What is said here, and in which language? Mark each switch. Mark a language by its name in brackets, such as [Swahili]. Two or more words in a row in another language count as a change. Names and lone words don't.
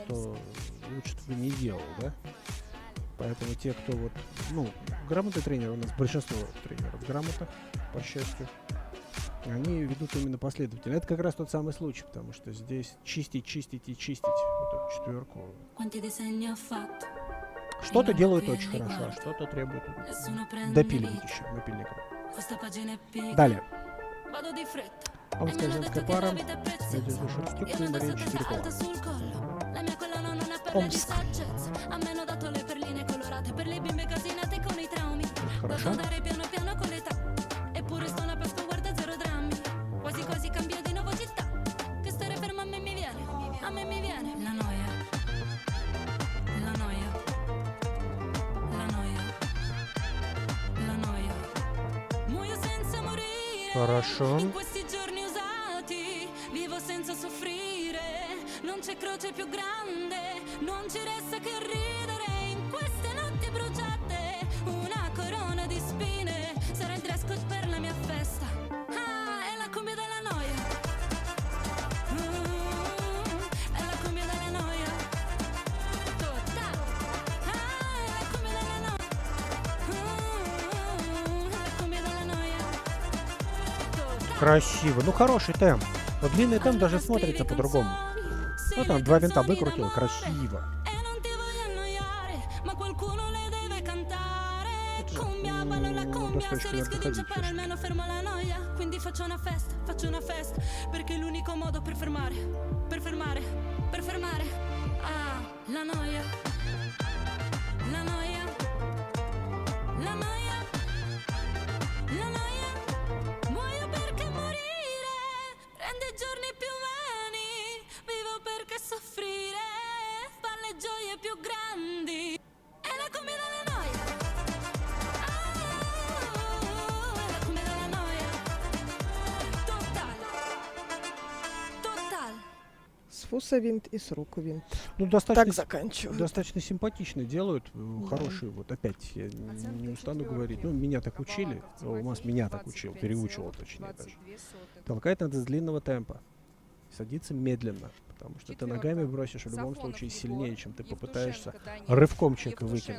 [Russian] что лучше бы не делал, да? Поэтому те, кто вот, ну, грамотный тренер, у нас большинство тренеров грамотных, по счастью, они ведут именно последовательно. Это как раз тот самый случай, потому что здесь чистить вот эту четверку. [Italian] Quanti disegni ho fatto. [Russian] Что-то делают очень хорошо, а что-то требует [Italian] Nessuno prende [Russian] допиливать [Italian] lì. [Russian] еще напильником. [Italian] Questa pagina è pigra. [Russian] Далее. [Italian] Vado di fretta. [Russian] Омская [Italian] E mi hanno [Russian] женская [Italian] detto che [Russian] пара, [Italian] la vita è preziosa. [Russian] Надежда Шерстюк [Italian] Io [Russian] и [Italian] ne [Russian] Мария [Italian] indosso testa [Russian] Четверякова. [Italian] alta sul collo. La mia colonna non ha perle di [Russian] Омск. [Italian] saggezza. A me hanno dato le perline colorate per le bimbe casinate con i traumi. [Russian] Хорошо. [Italian] Devo andare piano piano con l'età. Eppure sto una pesca, guarda, zero drammi. Quasi quasi cambio di nuovo città. Che stare fermo a me mi viene. A me mi viene la noia. La noia. La noia. La noia. Muoio senza morire. [Russian] Хорошо. [Italian] In questi giorni usati vivo senza soffrire. Non c'è croce più grande. Non ci resta che ridere. In queste notti bruciate una corona di spine. Sarà il dress code per la mia festa. Ah, è la cumbia della noia. È la cumbia della noia. Tutta. Ah, è la cumbia della noia. È la cumbia della noia. Tutta. [Russian] Красиво. Ну, хороший темп. Но длинный темп даже смотрится по-другому. Ну, там два винта выкрутил, красиво. [Italian] cumbia, ballo la cumbia, se [Russian] достаточно [Italian] rischio di [Russian] ходить, [Italian] inciampare almeno fermo la noia. Quindi faccio una festa, perché è l'unico modo per fermare, ah, la noia, la noia, la noia, la noia. Muoio perché morire rende i giorni più umani, vivo perché soffrire fa le gioie più grandi. È la cumbia della noia, è la cumbia della noia, total, total. [Russian] С фуса винт и с рук винт. Ну, достаточно, Так заканчивают. достаточно симпатично делают, хорошие, вот опять, я не устану говорить, ну, меня так учили, у нас меня так учил, переучивал точнее даже. Толкать надо с длинного темпа, садиться медленно, потому что ты ногами бросишь в любом случае сильнее, чем ты попытаешься рывком человека выкинуть.